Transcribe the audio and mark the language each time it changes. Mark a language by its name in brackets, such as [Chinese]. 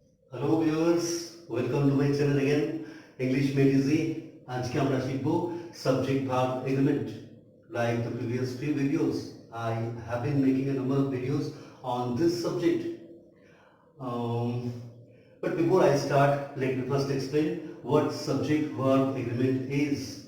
[English] Hello viewers, welcome to my channel again. English Made Easy. [Bangla] আজকে আমরা শিখব subject verb agreement. [English] Like the previous few videos, I have been making a number of videos on this subject. Um, but before I start, let me first explain what subject verb agreement is.